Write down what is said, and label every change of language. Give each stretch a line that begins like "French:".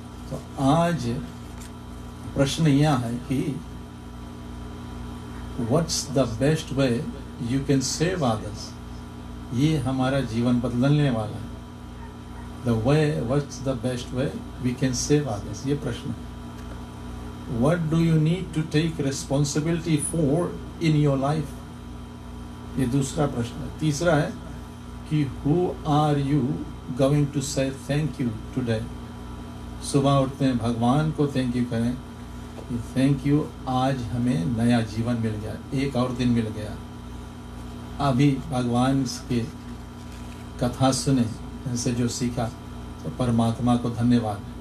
Hindi: तो आज प्रश्न यह है कि
English: What's the best way you can save others.
Hindi: ये हमारा जीवन बदलने वाला है।
English: the way, what's the best way we can save others,
Hindi: ये प्रश्न है।
English: What do you need to take responsibility for in your life?
Hindi: ये दूसरा प्रश्न है। तीसरा है कि
English: who are you going to say thank you today?
Hindi: सुबह उठते हैं भगवान को थैंक यू करें, थैंक यू आज हमें नया जीवन मिल गया, एक और दिन मिल गया। अभी भगवान की कथा सुने, इनसे जो सीखा, तो परमात्मा को धन्यवाद।